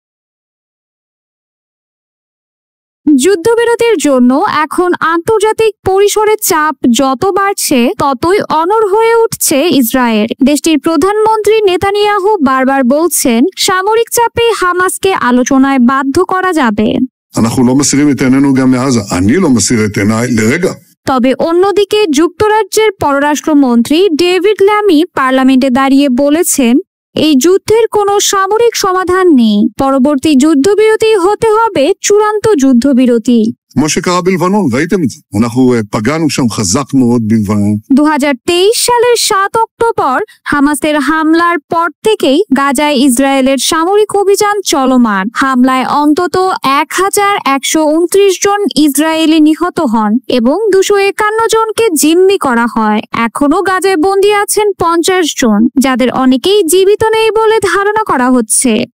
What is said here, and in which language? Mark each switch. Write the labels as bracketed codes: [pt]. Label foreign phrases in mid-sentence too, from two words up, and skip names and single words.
[bn] যুদ্ধবিরতির জন্য এখন আন্তর্জাতিক পরিসরে চাপ যত বাড়ছে ততই অনড় হয়ে উঠছে ইসরায়েল। দেশটির প্রধানমন্ত্রী নেতানিয়াহু বারবার বলছেন সামরিক চাপে হামাসকে আলোচনায় বাধ্য করা যাবে। [he] אנחנו לא מסירים את עינינו גם מעזה. אני לא מסיר את עיניי לרגע। [bn] তবে অন্যদিকে যুক্তরাজ্যের পররাষ্ট্রমন্ত্রী ডেভিড ল্যামি পার্লামেন্টে দাঁড়িয়ে বলেছেন এই যুদ্ধের কোনো সামরিক সমাধান নেই, পরবর্তী যুদ্ধবিরতি হতে হবে চূড়ান্ত যুদ্ধবিরতি। [he] כמו שקרה בלבנון, ראיתם את זה. אנחנו פגענו שם חזק מאוד בלבנון. [bn] 2023 সালের 7 অক্টোবর হামাসের হামলার পর থেকেই গাজায় ইসরায়েলের সামরিক অভিযান চলমান। হামলায় অন্তত 1129 জন ইসরায়েলি নিহত হন এবং 251 জনকে জিম্মি করা হয়। এখনো গাজায় বন্দী আছেন 50 জন, যাদের অনেকেই জীবিত নেই বলে ধারণা করা হচ্ছে।